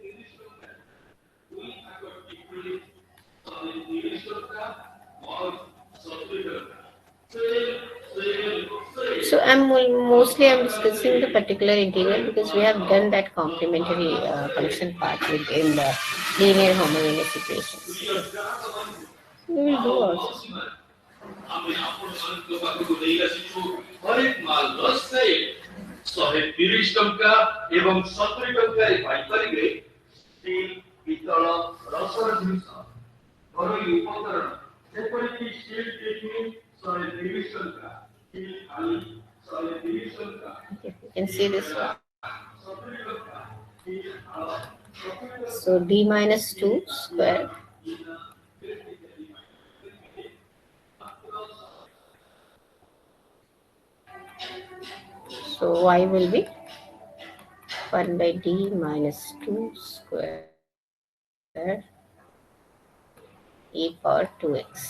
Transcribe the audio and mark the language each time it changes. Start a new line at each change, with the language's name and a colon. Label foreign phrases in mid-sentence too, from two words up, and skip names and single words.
English: So I'm discussing the particular integral because we have done that complementary function part within the linear homogeneous equations. Okay. We will do also.
Odia: ଆମେ ଆପଣମାନଙ୍କ ପାଖକୁ ନେଇ ଆସିଛୁ ହରେକ ମାଲ 10 ପ୍ଲେଟ୍ 130 ଟଙ୍କା ଏବଂ 70 ଟଙ୍କାରେ ପାଇପାରିବେ ଷ୍ଟିଲ୍ ପିତ୍ତଳ ରସର ଜିନିଷ ଘରୋଇ ଉପକରଣ ଯେପରିକି ଷ୍ଟିଲ୍ ଟିଫିନ୍ 130 ଟଙ୍କା ଷ୍ଟିଲ୍ ଥାଳି 130 ଟଙ୍କା
English: Okay, you can see this one. So d minus 2 square. So y will be 1 by d minus 2 square e power 2x.